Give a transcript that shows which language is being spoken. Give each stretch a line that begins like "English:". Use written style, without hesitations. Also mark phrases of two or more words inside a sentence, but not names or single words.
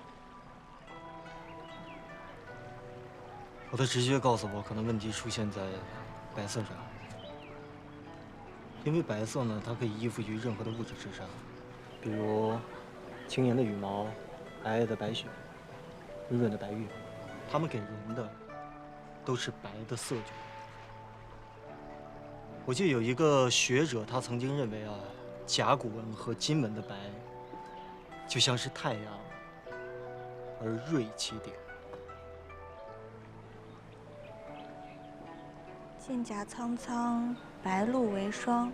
Chinese: 我的直觉告訴我，可能問題出現在白色上。因為白色呢，它可以依附於任何的物質之上，比如輕盈的羽毛、皚皚的白雪、潤潤的白玉，它們給人的都是白的色覺。我記得有一個學者，他曾經認為啊，甲骨文和金文的白，就像是太陽，而銳其頂。劍甲蒼蒼，白露為霜。